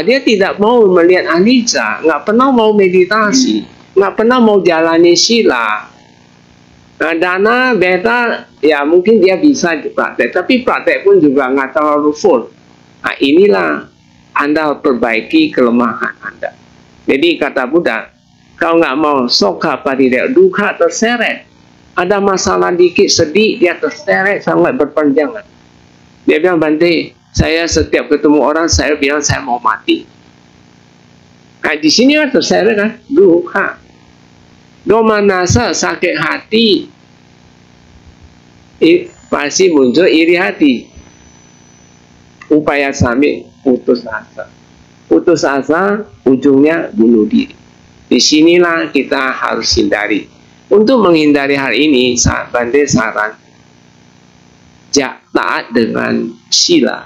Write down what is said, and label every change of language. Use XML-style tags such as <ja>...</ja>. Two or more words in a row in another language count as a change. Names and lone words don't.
<id>Dia tidak mau melihat anicca, nggak pernah mau meditasi, nggak pernah mau jalani sila. Nah, dana, beta, ya mungkin dia bisa praktek, tapi praktek pun juga nggak terlalu full. Nah, inilah Anda perbaiki kelemahan Anda. Jadi kata Buddha, kalau nggak mau</id> <pi>soka paridewa,</pi> <id>dukkha terseret. Ada masalah dikit, sedih, dia terseret sangat berpanjangan. Dia bilang, Bante, saya setiap ketemu orang, saya bilang saya mau mati. Nah, di sini kan terseret kan, dukkha. Domanasa, sakit hati, pasti muncul iri hati.</id> <pi>Upaya sami,</pi> <id>putus asa. Putus asa, ujungnya bunuh diri. Disinilah kita harus hindari. Untuk menghindari hal ini, Bante saran, taat dengan sila.</id>